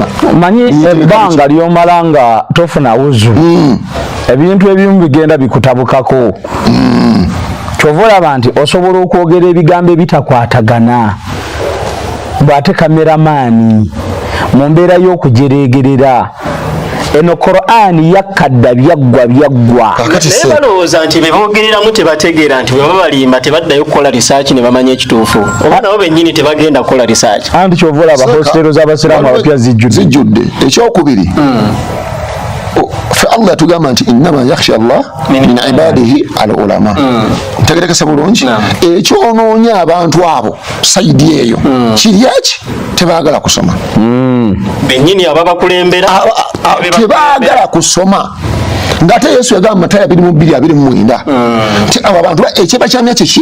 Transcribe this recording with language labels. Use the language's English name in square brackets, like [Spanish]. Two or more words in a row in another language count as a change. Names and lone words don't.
[Ganda] manyi ebbanga lyomala nga tofuna wuzu ebintu ebimu bigenda bikutabukako kyova olaba nti osobola okwogera ebigambo ebitakwatagana bw'ate kameramaani mu mbeera y'okujereegerera eno Qur'ani yakadda byaggwa naye balowooza nti bebogereramu tebategeera nti bwe babalimba tebaddayo kukola research ne bamanya ekituufu oba nabo bennyini tebagenda kukola research anti kyova olaba hostero z'abasiraamu abapya zijjudde ekyokubiri Allah tugamba nti [Arabic] إنما يخشى الله من عباده العلماء [Ganda] tegerekese bulungi ekyonoonya abantu abo saidi eyo kiryaki tebaagala kusoma bennyini ababakulembera tebaagala kusoma ngate Yesu yagamba Mataya 22:29 ti abo abantu ekyebakyamya kiki